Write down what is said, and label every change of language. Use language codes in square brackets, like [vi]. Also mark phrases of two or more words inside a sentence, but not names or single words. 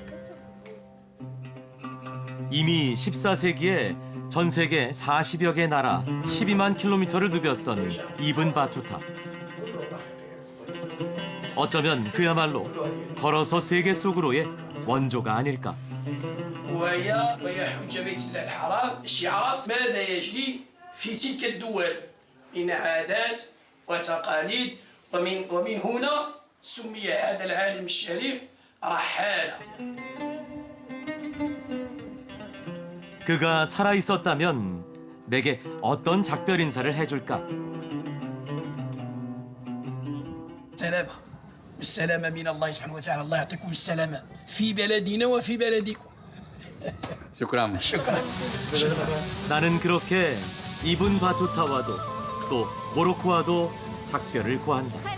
[ko] 이미 14세기에 전 세계 40여 개 나라 12만 킬로미터를 누볐던 이븐 바투타. 어쩌면 그야말로 걸어서 세계 속으로의 원조가 아닐까. [ar] وهي حجة بيت الله الحرام يعرف ماذا يجري في تلك الدول من عادات وتقاليد ومن هنا سمي هذا العالم الشريف رحالة. [ko] 그가 살아 있었다면 내게 어떤 작별 인사를 해줄까? [ar] سلامة بالسلامة من الله سبحانه وتعالى. الله يعطيكم السلامة في بلدنا وفي بلدكم. شكرا. شكرا. [ko] 나는 그렇게 이븐 바투타와도 또 모로코와도 작별을 구한다.